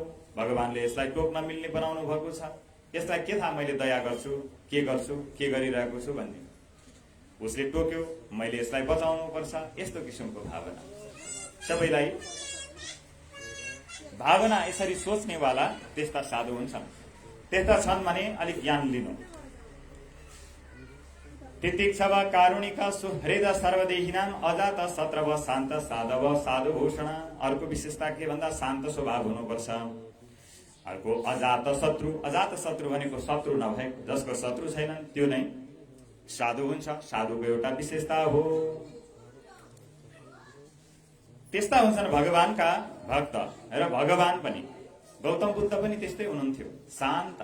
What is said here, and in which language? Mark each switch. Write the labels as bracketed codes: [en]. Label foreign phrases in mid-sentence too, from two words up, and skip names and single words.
[ne] भगवानले यसलाई टोक्न मिल्ने बनाउनु भएको छ, यसलाई के थाहा मैले दया गर्छु, के गर्छु, के गरिरहेको छु भन्ने। उसले टोक्यो, मैले यसलाई बचाउनु पर्छ, यस्तो किसिमको भावना। सबैलाई भावना यसरी सोच्नेवाला त्यस्ता साधु हुन्छन्। त्यस्ता छन् भने अलिक ज्ञान लिनु। [sa] तितिक्षव कारुणिका सुहृद सर्वदेहिनाम अजात शत्रव शान्त साधव साधुभूषण। [ne] अर्को विशेषता के भन्दा शान्त स्वभाव हुनुपर्छ। अर्को अजात शत्रु। अजात शत्रु भनेको शत्रु नभएको, जसको शत्रु छैनन् त्यो नै साधु हुन्छ। साधुको एउटा विशेषता हो। त्यस्ता हुन्छन् भगवानका भक्त र भगवान पनि गौतम बुद्ध पनि त्यस्तै हुनुहुन्थ्यो, शान्त।